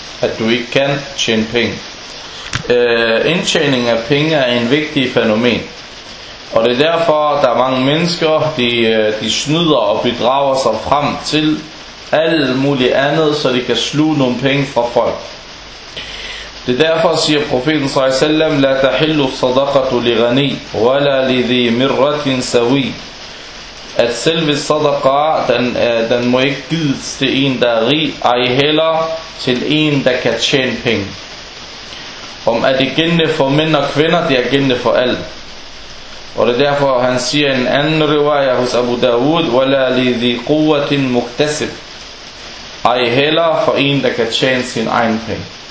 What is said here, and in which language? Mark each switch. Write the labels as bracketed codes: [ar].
[da] At du ikke kan tjene penge. Indtjening af penge er en vigtig fænomen. Og det er derfor, at der er mange mennesker, de snyder og bedrager sig frem til alt muligt andet, så de kan sluge nogle penge fra folk. Det er derfor, siger profeten s.a.v. [ar] لا تحل الصدقة لغني ولا لذي مرة سوي. [da] At selve sadaqa, den må ikke gives til en, der er rig, ej heller til en, der kan tjene penge. Om er det gældende for mænd og kvinder, det er gældende for alt. Og det er derfor, han siger en anden riwayah hos Abu Dawud: [ar] وَلَا لِذِي قُوَّةٍ مُكْتَسِبْ, [da] ej heller for en, der kan tjene sin egen penge.